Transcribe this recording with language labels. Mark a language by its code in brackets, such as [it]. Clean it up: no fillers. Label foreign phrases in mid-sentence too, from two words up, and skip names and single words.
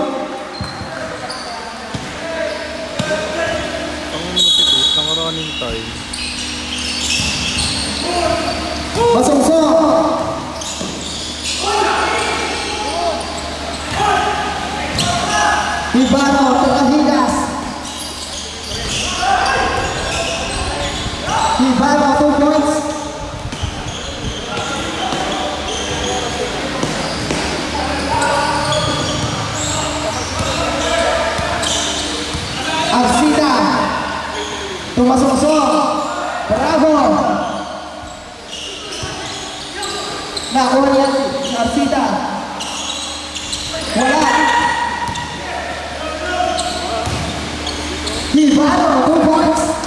[tl] Ang [en] running time. [tl] Masungsong. Ibano, Cajigas. Ibano, 2 points. Arcita. Tumasungsong. Bravo. Nakuha niya Arcita. Wala. Ibano, 2 points.